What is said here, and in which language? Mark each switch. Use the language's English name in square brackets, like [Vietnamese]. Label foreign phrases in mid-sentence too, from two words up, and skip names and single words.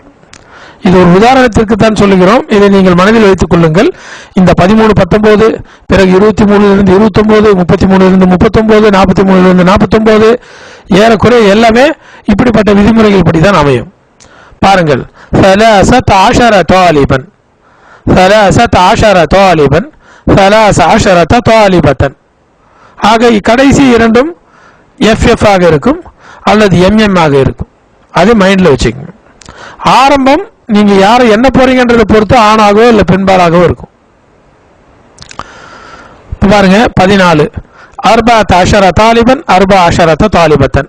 [Tamil] இது ஒரு உதாரணத்திற்கு தான் சொல்லுகிறோம். இதை நீங்கள் மனதில் வைத்துக் கொள்ளுங்கள். இந்த 13, 19, பிறகு 23 29, 33 39, 43 49, ஏறக்குறைய எல்லாமே இப்படிப்பட்ட விதிமுறைகள் படிதான் அமையும். பாருங்கள். [Arabic] ثلاثة عشر طالبا 13 طالبة. [Tamil] ஆக கடைசி இரண்டும் FF ஆக இருக்கும் அல்லது MM ஆக இருக்கும். அது மைண்ட்ல வச்சுக்கோங்க. ஆரம்பம் நீங்க யாரை என்ன போறீங்கன்றதை பொறுத்து ஆணாகவோ இல்லை பெண்பாலாகவோ இருக்கும். [Arabic] பாருங்க. 14 14 طالبا 14 طالبة.